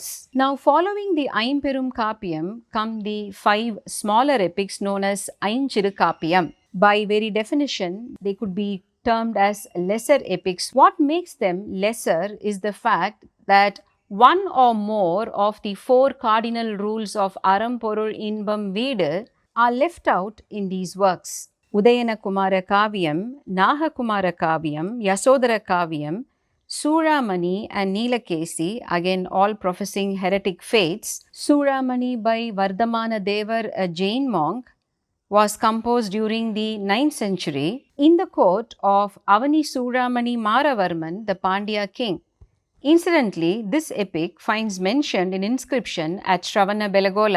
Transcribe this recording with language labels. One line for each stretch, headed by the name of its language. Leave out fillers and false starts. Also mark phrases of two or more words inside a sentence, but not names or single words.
English: Now, following the Aimperum Kappiyam come the 5 smaller epics known as Ainchiru Kappiyam. By very definition, they could be termed as lesser epics. What makes them lesser is the fact that one or more of the 4 cardinal rules of Aram, Porul, Inbam, Veedu are left out in these works. Udayana Kumara Kaviyam, Naha Kumara Kaviyam, Yasodhara Kaviyam, Suramani and Neelakesi, again all professing heretic faiths. Suramani by Vardhamana Devar, a Jain monk, was composed during the 9th century in the court of Avani Suramani Maravarman, the Pandya king. Incidentally, this epic finds mentioned in inscription at Shravana Belagola.